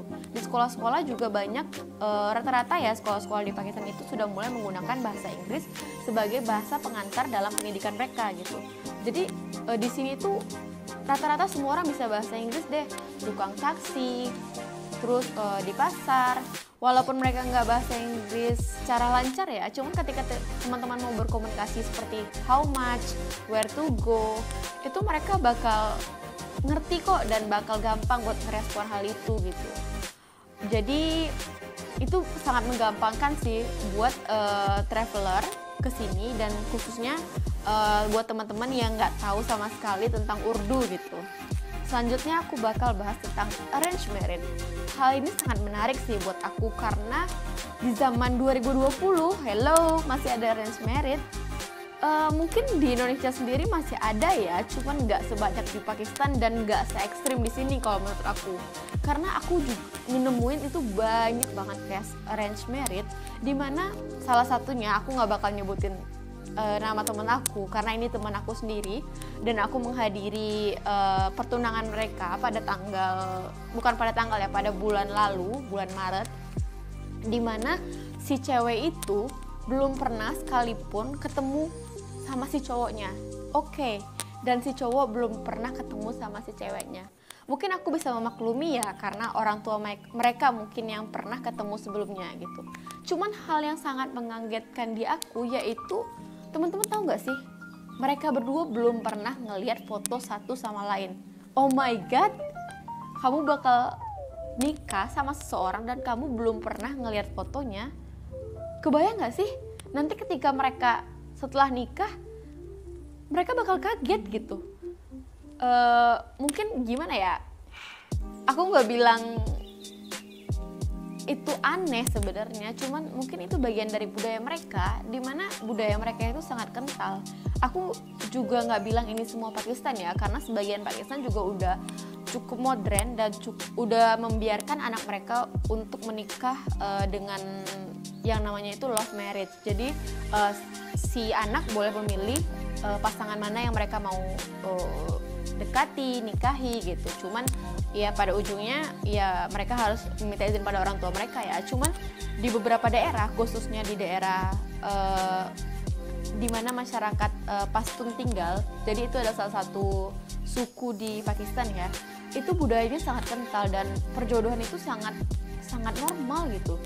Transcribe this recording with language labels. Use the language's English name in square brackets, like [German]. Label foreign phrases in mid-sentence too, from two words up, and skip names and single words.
[Indonesian] Di sekolah-sekolah juga banyak, rata-rata ya sekolah-sekolah di Pakistan itu sudah mulai menggunakan bahasa Inggris sebagai bahasa pengantar dalam pendidikan mereka gitu. Jadi di sini tuh rata-rata semua orang bisa bahasa Inggris deh, tukang taksi, terus di pasar. Walaupun mereka nggak bahasa Inggris secara lancar ya, cuman ketika teman-teman mau berkomunikasi seperti [English] how much, where to go, [Indonesian] itu mereka bakal ngerti kok dan bakal gampang buat merespon hal itu gitu. Jadi itu sangat menggampangkan sih buat traveler kesini, dan khususnya buat teman-teman yang nggak tahu sama sekali tentang Urdu gitu. Selanjutnya aku bakal bahas tentang [English] arranged marriage. [Indonesian] Hal ini sangat menarik sih buat aku karena di zaman 2020, hello, masih ada [English] arranged marriage. [Indonesian] Mungkin di Indonesia sendiri masih ada ya, cuman nggak sebanyak di Pakistan dan nggak se-ekstrim di sini kalau menurut aku. Karena aku juga nemuin itu banyak banget [English] case arranged marriage, [Indonesian] dimana salah satunya aku nggak bakal nyebutin nama teman aku karena ini teman aku sendiri, dan aku menghadiri pertunangan mereka pada pada bulan lalu, bulan Maret, dimana si cewek itu belum pernah sekalipun ketemu sama si cowoknya. Oke, dan si cowok belum pernah ketemu sama si ceweknya. Mungkin aku bisa memaklumi ya, karena orang tua mereka mungkin yang pernah ketemu sebelumnya gitu. Cuman hal yang sangat mengagetkan di aku yaitu, teman-teman tahu nggak sih, mereka berdua belum pernah ngelihat foto satu sama lain. [English] Oh my god, [Indonesian] kamu bakal nikah sama seseorang dan kamu belum pernah ngelihat fotonya. Kebayang nggak sih, nanti ketika mereka setelah nikah, mereka bakal kaget gitu. Mungkin gimana ya, aku nggak bilang itu aneh sebenarnya, cuman mungkin itu bagian dari budaya mereka, dimana budaya mereka itu sangat kental. Aku juga nggak bilang ini semua Pakistan ya, karena sebagian Pakistan juga udah cukup modern dan udah membiarkan anak mereka untuk menikah dengan yang namanya itu [English] love marriage. [Indonesian] Jadi si anak boleh memilih pasangan mana yang mereka mau dekati, nikahi gitu. Cuman ya pada ujungnya ya mereka harus meminta izin pada orang tua mereka ya. Cuman di beberapa daerah, khususnya di daerah di mana masyarakat Pashtun tinggal, jadi itu adalah salah satu suku di Pakistan ya, itu budayanya sangat kental dan perjodohan itu sangat normal gitu.